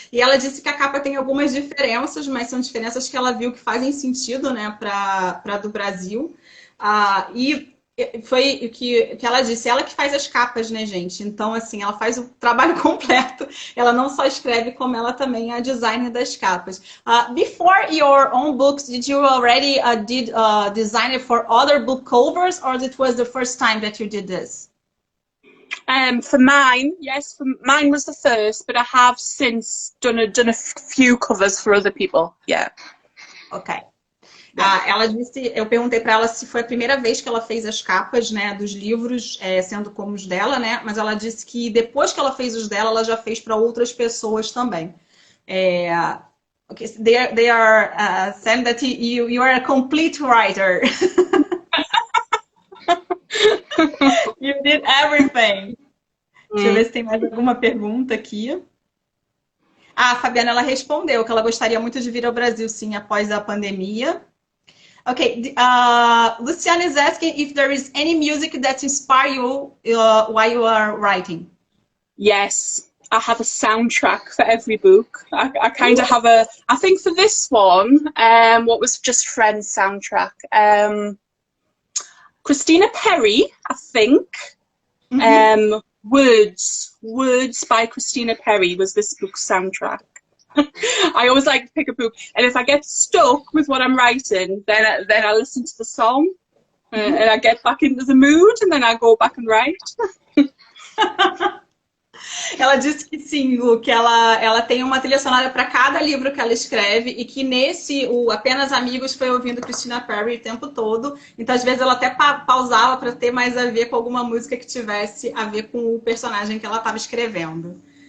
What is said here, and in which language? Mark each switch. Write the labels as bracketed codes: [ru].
[pt] E ela disse que a capa tem algumas diferenças, mas são diferenças que ela viu que fazem sentido, né, para do Brasil. E Foi o que ela disse, ela que faz as capas, né, gente? Então, assim, ela faz o trabalho completo. Ela não só escreve, como ela também é a designer das capas. [en] Before your own books, did you already did design it for other book covers, or it was the first time that you did this? For mine, yes, mine was the first, but I have since done a few covers for other people. Yeah. Ok. [pt] Ela disse, eu perguntei para ela se foi a primeira vez que ela fez as capas, né, dos livros, sendo como os dela, né? Mas ela disse que depois que ela fez os dela, ela já fez para outras pessoas também. [en] Okay, so they are saying that you are a complete writer. You did everything. [pt] Deixa eu ver se tem mais alguma pergunta aqui. A Fabiana, ela respondeu que ela gostaria muito de vir ao Brasil, sim, após a pandemia. [en] Okay, Luciana is asking if there is any music that inspire you while you are writing. Yes, I have a soundtrack for every book. I kind of have I think for this one, what was Just Friends soundtrack? Christina Perri, I think. Words by Christina Perri was this book's soundtrack. I always like to pick a book, and if I get stuck with what I'm writing, then I listen to the song, and I get back into the mood, and then I go back and write. [pt] Ela disse que sim, Lu, que ela tem uma trilha sonora para cada livro que ela escreve e que nesse, o Apenas Amigos, foi ouvindo Christina Perri o tempo todo. Então, às vezes, ela até pausava para ter mais a ver com alguma música que tivesse a ver com o personagem que ela estava escrevendo.